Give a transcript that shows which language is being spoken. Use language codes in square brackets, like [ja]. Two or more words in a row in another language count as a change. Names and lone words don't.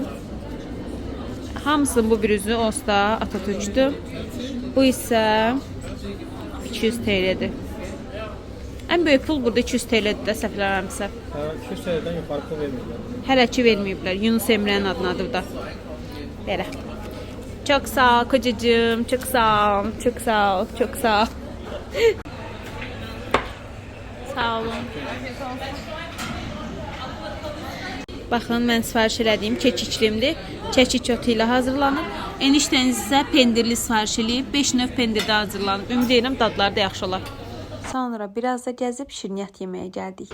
[az] Hamısının bu bir üzü onsuz da Atatürk'dür. Bu isə 200 TL'dir. Ən böyük pul burada 200 TL'dir də səhvləmirəmsə. 200 TL'dən yuxarı pul vermirlər. Hələ ki verməyiblər. Yunus Emre'nin adınadır da. Belə. [tr] Çok sağ ol kocacığım. Çok sağ ol. Çok sağ ol. Çok sağ ol. [az] Sağ olun. Baxın, mən sifariş elədiyim kekiklimdir. Kekik otu ilə hazırlanıb. Eniştəniz isə pendirli sifariş eləyib. 5 növ pendirdə hazırlanıb. Ümid edirəm dadları da yaxşı olar. Sonra biraz da gəzib şirniyyat yeməyə gəldik.